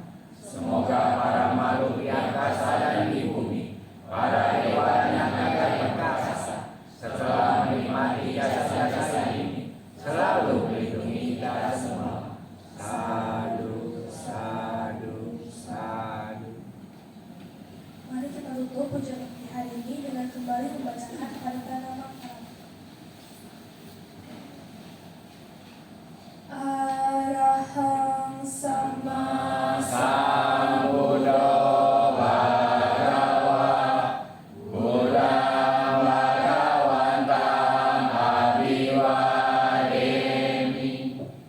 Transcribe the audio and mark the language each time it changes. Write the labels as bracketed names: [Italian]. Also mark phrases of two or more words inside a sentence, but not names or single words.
[Indonesian] Semoga para makhluk di angkasa dan di bumi, para dewa dan naga yang perkasa, setelah menikmati jasa-jasa ini, selalu melindungi kita semua. Sadu, sadu, sadu. Mari kita tutup pujian bakti hari ini dengan kembali membacakan Haritana Makaram. [Pali] Arahang sama Sambuddha Bhagava Buddhang Bhagavantam Abhivademi.